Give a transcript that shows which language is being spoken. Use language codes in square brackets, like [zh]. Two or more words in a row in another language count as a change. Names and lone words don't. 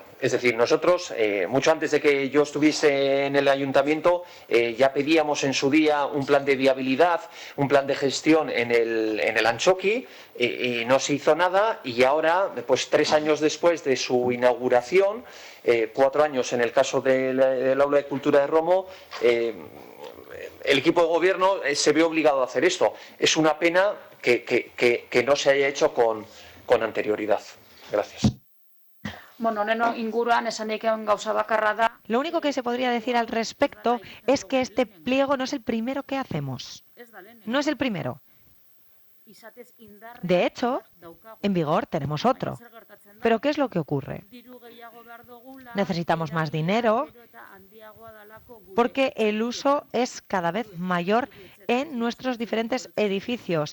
[es] Es decir, nosotros, mucho antes de que yo estuviese en el ayuntamiento, ya pedíamos en su día un plan de viabilidad, un plan de gestión en el Antxoki, y no se hizo nada, y ahora, pues 3 años después de su inauguración, 4 años en el caso del Aula de Cultura de Romo, el equipo de gobierno se ve obligado a hacer esto. Es una pena que no se haya hecho con anterioridad. Gracias. [eu] Bueno, honen inguruan esan daiken gauza bakarra da. [es] Lo único que se podría decir al respecto es que este pliego no es el primero que hacemos. No es el primero. De hecho, en vigor tenemos otro. Pero ¿qué es lo que ocurre? Necesitamos más dinero porque el uso es cada vez mayor en nuestros diferentes edificios.